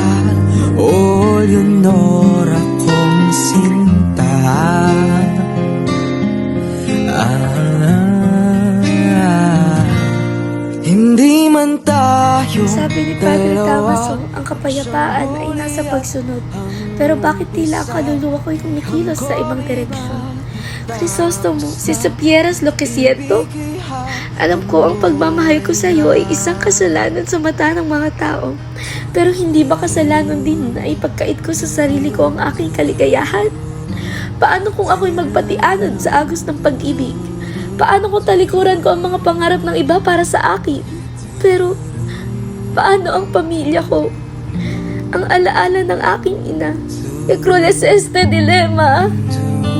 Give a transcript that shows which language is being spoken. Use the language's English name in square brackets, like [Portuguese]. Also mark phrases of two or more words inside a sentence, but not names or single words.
[Filipino] O Leonora kong sinta, hindi man tayo Sabi ni Padre Damaso, ang kapayapaan ay nasa pagsunod. Pero bakit tila ang kaluluwa ko'y kumikilos sa ibang direksyon? [Spanish] Crisostomo, si supieras lo que siento? [Filipino] Alam ko ang pagmamahal ko sa iyo ay isang kasalanan sa mata ng mga tao. Pero hindi ba kasalanan din na ipagkait ko sa sarili ko ang aking kaligayahan? Paano kung ako'y magpatianan sa agos ng pag-ibig? Paano kung talikuran ko ang mga pangarap ng iba para sa akin? Pero, paano ang pamilya ko? Ang alaala ng aking ina. [Spanish] Que cruel es este dilema.